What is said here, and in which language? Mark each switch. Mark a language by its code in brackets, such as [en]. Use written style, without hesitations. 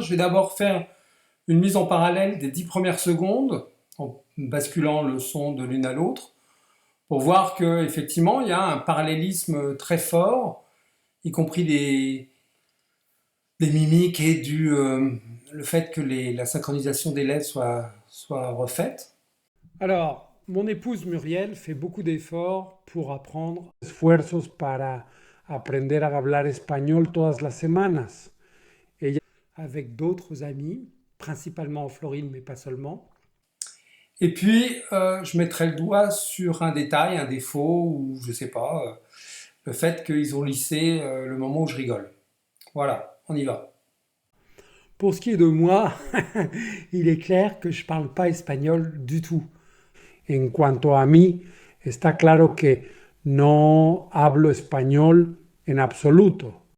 [fr] Je vais d'abord faire une mise en parallèle des 10 premières secondes, en basculant le son de l'une à l'autre, pour voir qu'effectivement, il y a un parallélisme très fort, y compris des mimiques et le fait que la synchronisation des lèvres soit refaite. Alors, mon épouse Muriel fait beaucoup d'efforts pour apprendre. [es] Esfuerzos para aprender a hablar español todas las semanas. [fr] Ella, avec d'autres amis, principalement en Floride, mais pas seulement. Et puis, je mettrai le doigt sur un détail, un défaut, ou je sais pas, le fait qu'ils ont lissé le moment où je rigole. Voilà. on y va. Pour ce qui est de moi, il est clair que je ne parle pas espagnol du tout. [es] En cuanto a mí, está claro que no hablo español en absoluto.